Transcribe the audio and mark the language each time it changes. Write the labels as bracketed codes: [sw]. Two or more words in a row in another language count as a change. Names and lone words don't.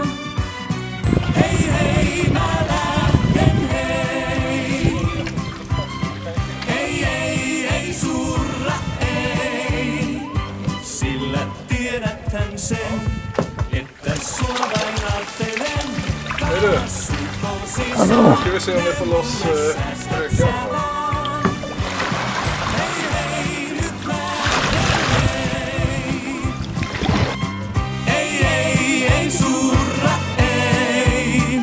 [fi] Hei hei mä lähden hei. Ei surra ei. Sillä tiedäthän sen, että sua vain ajattelen. [sv] Hallå. Ska vi se om vi får loss bryggan. [fi] Ei surra ei.